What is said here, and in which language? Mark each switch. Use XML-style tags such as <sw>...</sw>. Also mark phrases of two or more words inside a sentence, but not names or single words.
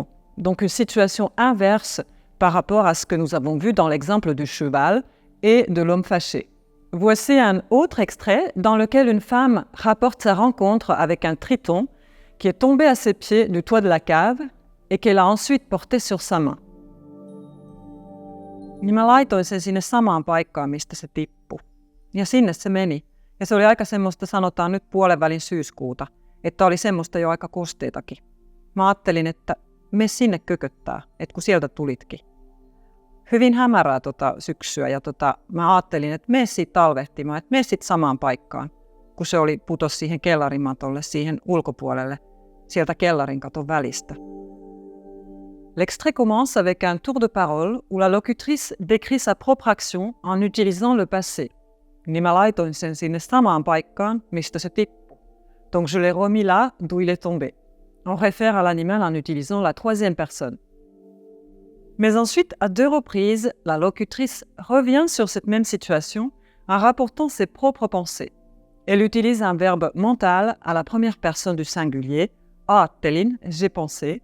<fr>Donc une situation inverse par rapport à ce que nous avons vu dans l'exemple du cheval et de l'homme fâché. Voici un autre extrait dans lequel une femme rapporte sa rencontre avec un triton qui est tombé à ses pieds du toit de la cave et qu'elle a ensuite porté sur sa main.</fr> <fi>Niin mä laitoin sen sinne samaan paikkaan, mistä se tippui. Ja sinne se meni. Ja se oli aika semmoista, sanotaan nyt puolenvälin syyskuuta, että oli semmoista jo aika kosteitakin. Mä ajattelin, että mene sinne kököttää, että kun sieltä tulitkin. Hyvin hämärää syksyä ja mä ajattelin, että mene siitä talvehtimaan, että mene sitten samaan paikkaan, kun se putosi siihen kellarimatolle, siihen ulkopuolelle, sieltä kellarin katon välistä.</fi> <fr>L'extrait commence avec un tour de parole où la locutrice décrit sa propre action en utilisant le passé.</fr> <fi>Niin mä laitoin sen sinne samaan paikkaan, mistä se tippui.</fi> <fr>Donc je l'ai remis là d'où il est tombé. On réfère à l'animal en utilisant la troisième personne. Mais ensuite, à 2 reprises, la locutrice revient sur cette même situation en rapportant ses propres pensées. Elle utilise un verbe mental à la première personne du singulier, ajattelin, j'ai pensé.</fr>